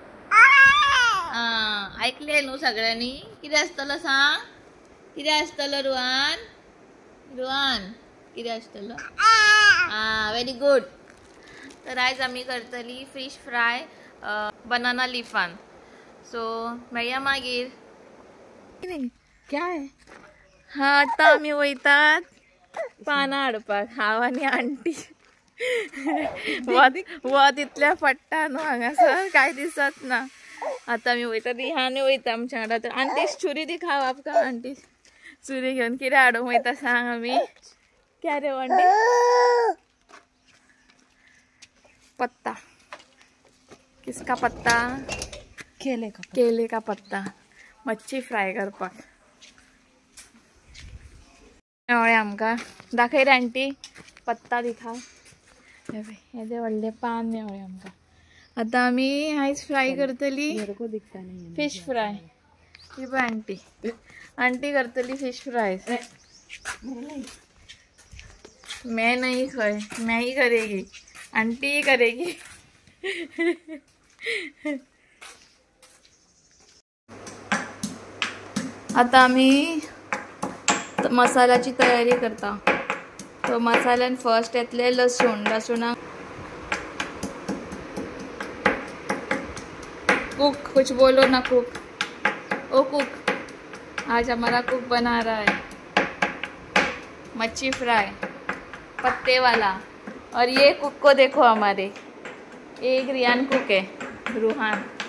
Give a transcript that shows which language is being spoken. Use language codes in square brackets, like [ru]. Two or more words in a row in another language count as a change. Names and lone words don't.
[kok] ऐकले न्हू सगळ्यांनी? कितें आसतलो सांग. कितें आसतलो रुवान? रुवान कितें आसतलो? [en] very good. [kok] तर आयज आमी करतली [en] fish fry [kok] बनाना लिफान. सो मेळया मागीर. [hi] क्या है? [kok] हाँ आता आम्ही वयतात पानां हाडपाक, हांव आनी आंटी. वत इतल्या पडटा न्हू हांगासर काय दिसत ना. आता आमी वयतात, ह्याने वयता आमच्या वांगडा. तर आंटी [hi] छुरी दी खाव आपका. [kok] आंटी छुरी घेवन कितें हाडूंक वयता सांग आमी. [hi] क्या रे आंटी? पत्ता. किसका पत्ता? केले का पत्ता. [kok] मच्छी फ्राय करपाक. मेवळे आमकां दाखय रे आंटी. [hi] पत्ता दिखा. [kok] येदे व्हडले पान मेवळे आमकां. आता आमी आयज फ्राय करतली [en] fish fry. [kok] ही पळय आंटी, आंटी करतली [en] fish fry. [hi] मैं नहीं खय, मैं ही करेगी, आंटी ही करेगी. [kok] आता आम्ही मसाल्याची तयारी करता. तो मसाल्यान फर्स्ट येतले लसूण. [hi] कुक कुछ बोलो ना कुक. ओ कुक, आज हमारा कुक बना रहा है मच्छी फ्राय पत्ते वाला. और ये कुक को देखो हमारे, एक रियान कुक है, रूहान.